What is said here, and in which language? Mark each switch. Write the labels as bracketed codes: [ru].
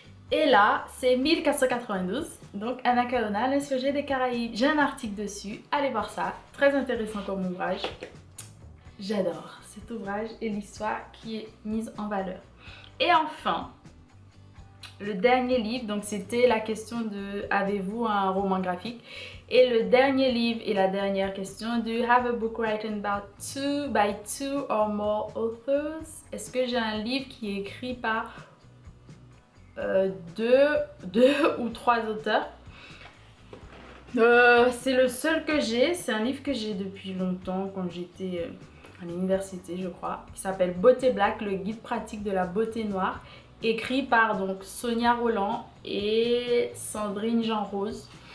[fr] Et là, c'est 1492, donc Anna Karenina, l'insurgée des Caraïbes. J'ai un article dessus, allez voir ça, très intéressant comme ouvrage. J'adore cet ouvrage et l'histoire qui est mise en valeur. Et enfin, le dernier livre, donc c'était la question de avez-vous un roman graphique? Et le dernier livre et la dernière question, [en] do you have a book written by two or more authors? [fr] Est-ce que j'ai un livre qui est écrit par deux ou 3 auteurs? C'est le seul que j'ai, c'est un livre que j'ai depuis longtemps quand j'étais à l'université je crois, qui s'appelle Beauté Black, le guide pratique de la beauté noire, écrit par donc Sonia Rolland et Sandrine Jean-Rose.